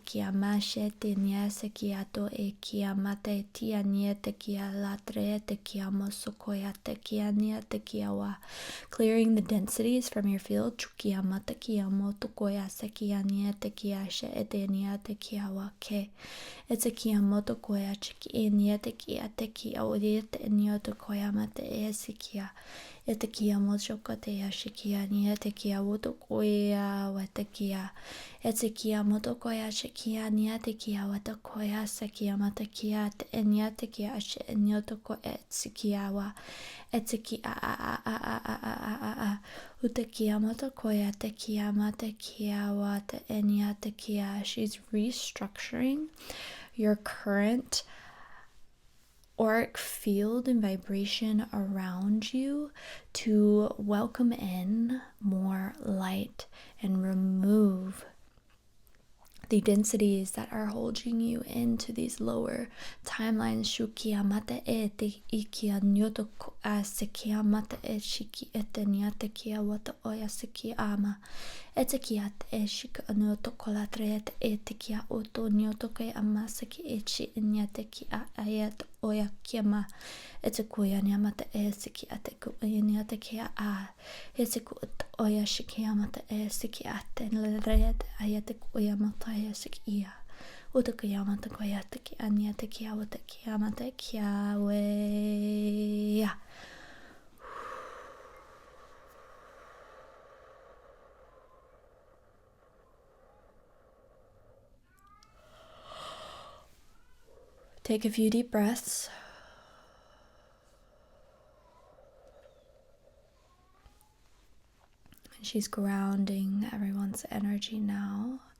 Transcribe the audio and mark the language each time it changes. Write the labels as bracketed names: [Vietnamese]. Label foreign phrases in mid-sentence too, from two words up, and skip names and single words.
[English] Clearing the densities from your field. It's a kiamoto koya chiki niete kia te kia odiete nyoto koya mate esikia. Ete kia mochokotea shikia niete kia woto koya watakia. Ete kia moto koya shikia niete kia wata koya sekia mata kia te enyate kia ashe nyoto ko etsikiawa. Ete kia a. Uta kia moto koya te kia mata kia wata enyate kia. She's restructuring your current auric field and vibration around you to welcome in more light and remove the densities that are holding you into these lower timelines. Shukia mata e te ikia nyoto ko a sekia mata e shiki ete nyate kia wata oya seki ama. Ete kia te e shika nyoto kolatre e te kia oto nyoto ke ama seki echi nyate ki a ayat oya kiama. Ete kuya nyamata e seki ate ku nyate kia a. Ete ku oya shikia mata e seki ate nleret ayate kuya mata e seki ia. Uta kia mata kuya te ki anyate kia wata kia mata kia we. Take a few deep breaths. She's grounding everyone's energy now.